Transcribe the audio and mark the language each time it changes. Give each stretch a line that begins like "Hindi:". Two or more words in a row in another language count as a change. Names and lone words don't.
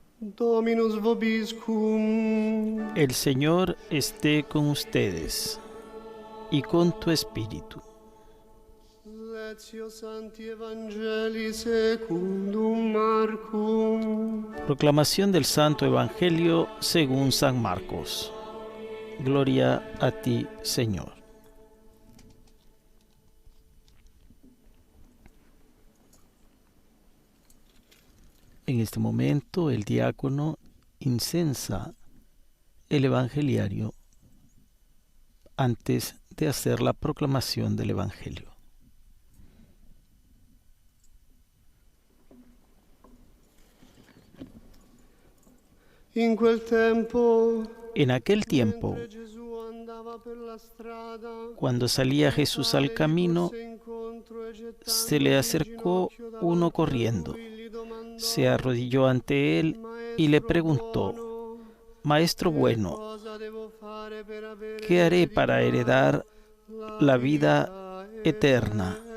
Latin: Dominus vobiscum.
Spanish: El Señor esté con ustedes y con tu espíritu.
Latin: Lectio Sancti Evangelii secundum Marcum.
Spanish: Proclamación del Santo Evangelio según San Marcos. Gloria a ti, Señor. En este momento el diácono incensa el evangeliario antes de hacer la proclamación del Evangelio.
Italian: In quel tempo,
Spanish: En aquel tiempo,
Italian: mentre Gesù andava per la strada,
Spanish: cuando salía Jesús al camino, se le acercó uno corriendo, se arrodilló ante él y le preguntó: Maestro bueno, ¿qué haré para heredar la vida eterna?